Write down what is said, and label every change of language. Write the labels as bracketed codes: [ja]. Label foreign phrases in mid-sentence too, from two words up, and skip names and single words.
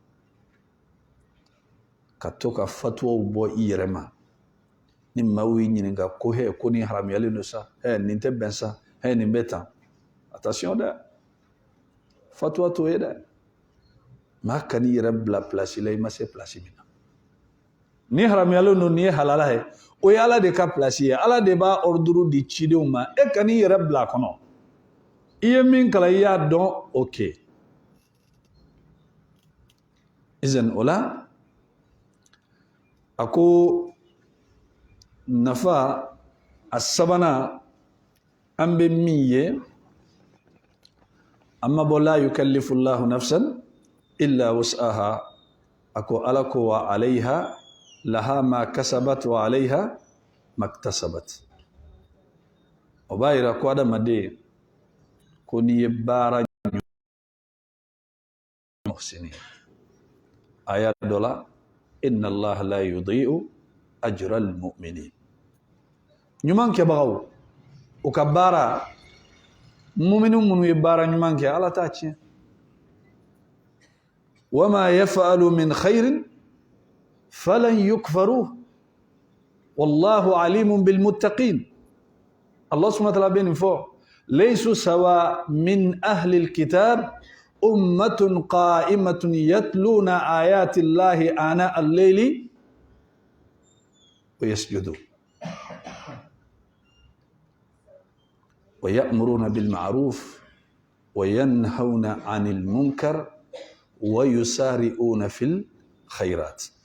[bm] ka to ka fatuwaw bɔ i yɛrɛ ma ni maaw y'i ɲininka ko hɛ ko nin haramuyalen don sa nin tɛ bɛn sa nin bɛ tan attention dɛ fatuwa t'o ye dɛ maa kan'i yɛrɛ bila place la i ma se place min na ni haramuyalen don nin ye halala ye o ye ala de ka place ye ala de b'a ordre di cidenw ma e kan'i yɛrɛ bila a kɔnɔ i ye min kalan i y'a dɔn ok izan o la a ko nafa a sabanan an bɛ min ye an ma bɔ [ar] لا يكلف الله نفسا إلا وسعها [bm] a ko ala ko [ar] وعليها لها ما كسبت وعليها ما اكتسبت [bm] o b'a yira ko adamaden ko n'i ye baara muhsinin aya dɔ la [ar] إن الله لا يضيع أجر المؤمنين [bm] ɲuman kɛbagaw u ka baara muminu minnu ye baara ɲuman kɛ ala t'a tiɲɛ [ar] وما يفعلوا من خير فلن يكفروه والله عليم بالمتقين الله سبحانه وتعالى [bm] bɛ nin fɔ [ar] ليسوا سواء من أهل الكتاب أمة قائمة يتلون آيات الله آناء الليل ويسجدوا ويأمرون بالمعروف وينهون عن المنكر ويسارعون في الخيرات.